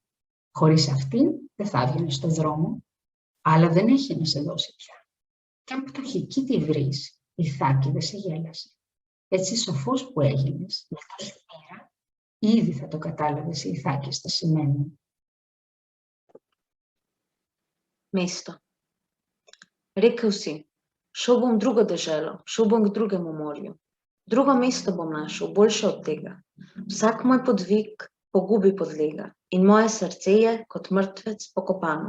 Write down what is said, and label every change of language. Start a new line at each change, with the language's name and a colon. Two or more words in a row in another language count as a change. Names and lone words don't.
Greek: Χωρίς αυτήν δεν θα έβγαινε στον δρόμο, αλλά δεν έχει να σε δώσει πια. Κι αν πτωχική τη βρεις, η Ιθάκη δεν σε γέλασε. Έτσι σοφός που έγινες, με τόση μοίρα, ήδη θα το κατάλαβες η Ιθάκη στα σημαίνει.
Slovenian: Mesto. Rekel si, šel bom v drugo deželo, šel bom k drugemu morju. Drugo mesto bom našel, boljše od tega. Vsak moj podvig pogubi podlega in moje srce je kot mrtvec pokopano.